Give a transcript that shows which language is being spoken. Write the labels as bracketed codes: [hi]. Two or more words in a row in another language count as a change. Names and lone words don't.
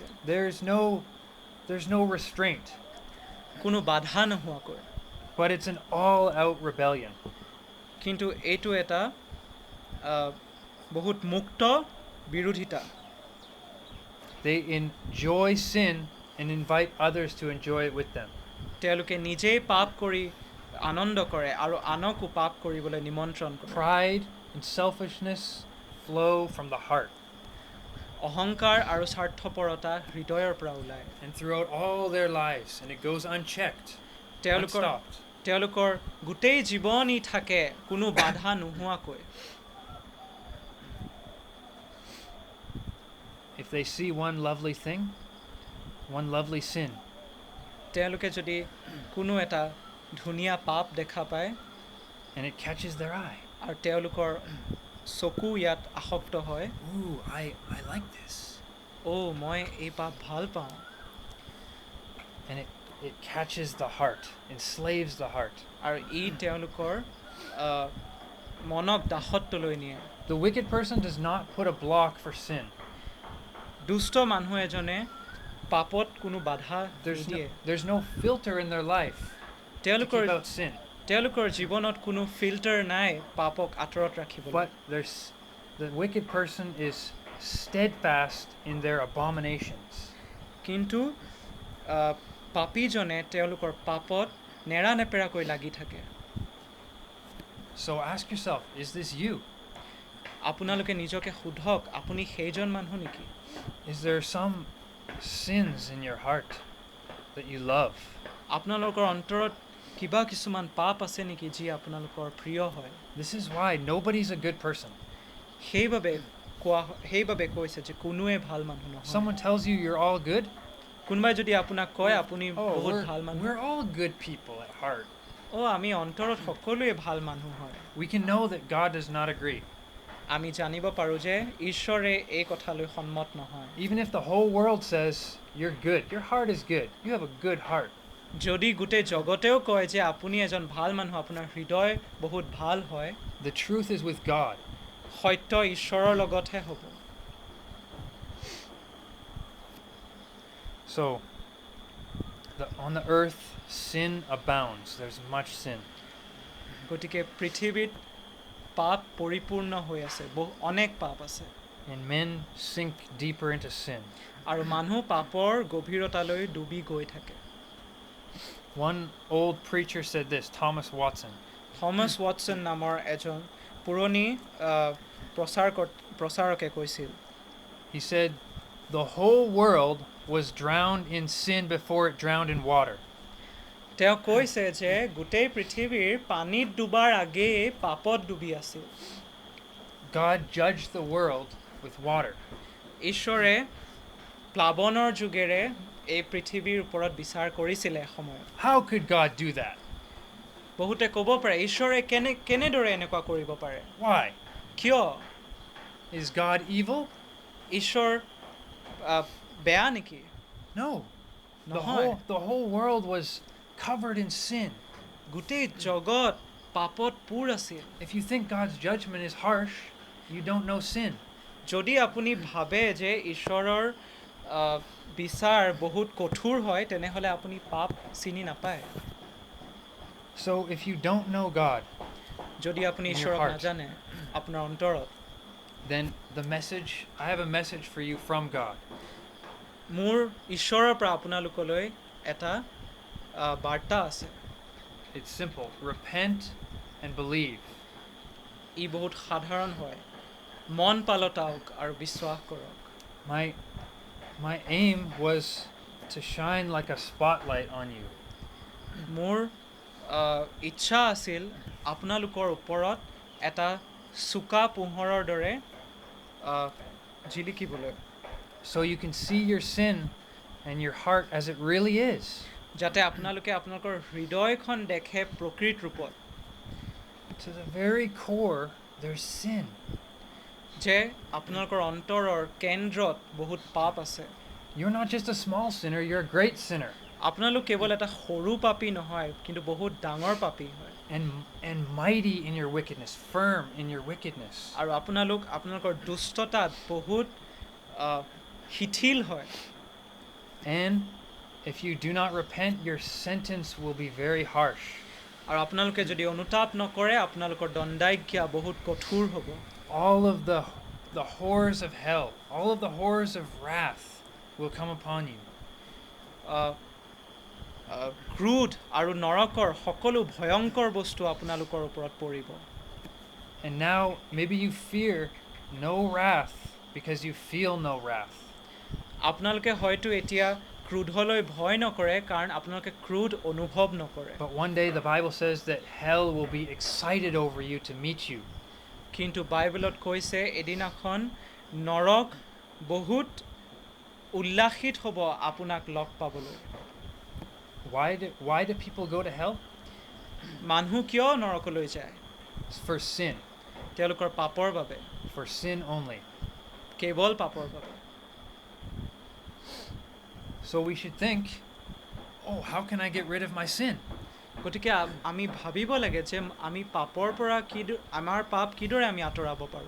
[en] There's no restraint, [as] কোনো বাধা নোহোৱাকৈ। [en] but it's an all-out rebellion. [as] কিন্তু এইটো এটা বহুত মুক্ত বিৰোধিতা। [en] They enjoy sin and invite others to enjoy it with them. [as] তেওঁলোকে নিজেই পাপ কৰি আনন্দ কৰে আৰু আনকো পাপ কৰিবলৈ নিমন্ত্ৰণ কৰে। [en] Pride and selfishness flow from the heart. [as] অহংকাৰ আৰু স্বাৰ্থপৰতা হৃদয়ৰ পৰা ওলায়। [en] And throughout all their lives, and it goes unchecked, unstopped. [as] তেওঁলোকৰ গোটেই জীৱনই থাকে কোনো বাধা নোহোৱাকৈ। [en] If they see one lovely thing, one lovely sin, [as] তেওঁলোকে যদি কোনো এটা ধুনীয়া পাপ দেখা পায় [en] and it catches their eye, [as] আৰু তেওঁলোকৰ চকু ইয়াত আসক্ত হয়, [en] ooh, I like this, [as] মই এই পাপ ভাল পাওঁ, [en] and it catches the heart, enslaves the heart. [as] আৰু ই তেওঁলোকৰ মনক দাসত্বলৈ নিয়ে। [en] The wicked person does not put a block for sin. [as] দুষ্ট মানুহ এজনে পাপত কোনো বাধা নিদিয়ে। [en] There's no filter in their life to keep out sin. [as] তেওঁলোকৰ জীৱনত কোনো ফিল্টাৰ নাই পাপক আঁতৰত ৰাখিবলৈ। [en] But the wicked person is steadfast in their abominations. [as] কিন্তু পাপীজনে তেওঁলোকৰ পাপত নেৰানেপেৰাকৈ লাগি থাকে। [en] So ask yourself, is this you? [as] আপোনালোকে নিজকে সোধক, আপুনি সেইজন মানুহ নেকি? [en] Is there some sins in your heart that you love? [as] আপোনালোকৰ অন্তৰত কিবা কিছুমান পাপ আছে নেকি যি আপোনালোকৰ প্ৰিয় হয়? [en] This is why nobody's a good person. [as] সেইবাবে কৈছে যে কোনোৱে ভাল মানুহ নহয়। [en] Someone tells you you're all good. [as] কোনোবাই যদি আপোনাক কয় আপুনি বহুত ভাল মানুহ, [en] we're all good people at heart. [as] আমি অন্তৰত সকলোৱে ভাল মানুহ হয়। [en] We can know that God does not agree. [as] আমি জানিব পাৰোঁ যে ঈশ্বৰে এই কথালৈ সন্মত নহয়। [en] Even if the whole world says you're good, your heart is good, you have a good heart. [as] যদি গোটেই জগতেও কয় যে আপুনি এজন ভাল মানুহ, আপোনাৰ হৃদয় বহুত ভাল হয়, [en] The truth is with God. [as] সত্য ঈশ্বৰৰ লগতহে হ'ব। [en] So, on the earth, sin abounds. There's much sin. [as] গতিকে পৃথিৱীত পাপ পৰিপূৰ্ণ হৈ আছে, অনেক পাপ আছে। [en] And men sink deeper into sin. [as] আৰু মানুহ পাপৰ গভীৰতালৈ ডুবি গৈ থাকে। [en] One old preacher said this, Thomas Watson. [as] থমাছ ৱাটছন নামৰ এজন পুৰণি প্ৰচাৰকে কৈছিল, [en] He said, the whole world was drowned in sin before it drowned in water. [as] তেওঁ কৈছে যে গোটেই পৃথিৱীৰ পানীত ডুবাৰ আগেয়ে পাপত ডুবি আছিল। [en] God judged the world with water. [as] ঈশ্বৰে প্লাৱনৰ যুগেৰে এই পৃথিৱীৰ ওপৰত বিচাৰ কৰিছিলে সময়ত। [en] How could God do that? [as] বহুতে ক'ব পাৰে ঈশ্বৰে কেনেদৰে এনেকুৱা কৰিব পাৰে? [en] Why? [as] কিয়? [en] Is God evil? [as] ঈশ্বৰ বেয়া নেকি? [en] No. [as] নহয়। [en] The whole world was covered in sin. [as] গোটেই জগত পাপত পূৰ আছিল। [en] If you think God's judgment is harsh, you don't know sin. [as] যদি আপুনি ভাবে যে ঈশ্বৰৰ বিচাৰ বহুত কঠোৰ হয়, তেনেহ'লে আপুনি পাপ চিনি নাপায়। [en] So if you don't know God, [as] যদি আপুনি ঈশ্বৰক নাজানে আপোনাৰ অন্তৰত, [en] then I have a message for you from God. [as] মোৰ ঈশ্বৰৰ পৰা আপোনালোকলৈ এটা বাৰ্তা আছে। [en] It's simple. Repent and believe. [as] ই বহুত সাধাৰণ হয়। মন পালটাওক আৰু বিশ্বাস কৰক। [en] My aim was to shine like a spotlight on you. [as] মোৰ ইচ্ছা আছিল আপোনালোকৰ ওপৰত এটা চুকা পোহৰৰ দৰে জিলিকিবলৈ। [en] So you can see your sin and your heart as it really is. [as] যাতে আপোনালোকে আপোনালোকৰ হৃদয়খন দেখে প্ৰকৃত ৰূপত। [en] To the very core, there's sin. [as] যে আপোনালোকৰ অন্তৰৰ কেন্দ্ৰত বহুত পাপ আছে [en] You're not just a small sinner, you're a great sinner. [as] আপোনালোক কেৱল এটা সৰু পাপী নহয় কিন্তু বহুত ডাঙৰ পাপী হয় [en] And mighty in your wickedness, firm in your wickedness. [as] আৰু আপোনালোকৰ দুষ্টতাত বহুত শিথিল হয় [en] And if you do not repent, your sentence will be very harsh. [as] আৰু আপোনালোকে যদি অনুতাপ নকৰে আপোনালোকৰ দণ্ডাজ্ঞা বহুত কঠোৰ হ'ব [en] All of the horrors of hell, all of the horrors of wrath will come upon you. [as] ক্ৰোধ আৰু নৰকৰ সকলো ভয়ংকৰ বস্তু আপোনালোকৰ ওপৰত পৰিব [en] And now maybe you fear no wrath because you feel no wrath. [as] আপোনালোকে হয়তো এতিয়া ক্ৰোধলৈ ভয় নকৰে কাৰণ আপোনালোকে ক্ৰোধ অনুভৱ নকৰে [en] But one day the Bible says that hell will be excited over you to meet you. [as] কিন্তু বাইবেলত কৈছে এদিনাখন নৰক বহুত উল্লাসিত হ'ব আপোনাক লগ পাবলৈ [en] Why do people go to hell? [as] মানুহ কিয় নৰকলৈ যায় [en] It's for sin. [as] তেওঁলোকৰ পাপৰ বাবে [en] For sin only. [as] কেৱল পাপৰ বাবে [en] So we should think, oh, how can I get rid of my sin? [as] গতিকে আমি ভাবিব লাগে যে আমি পাপৰ পৰা আমাৰ পাপ কিদৰে আমি আঁতৰাব পাৰোঁ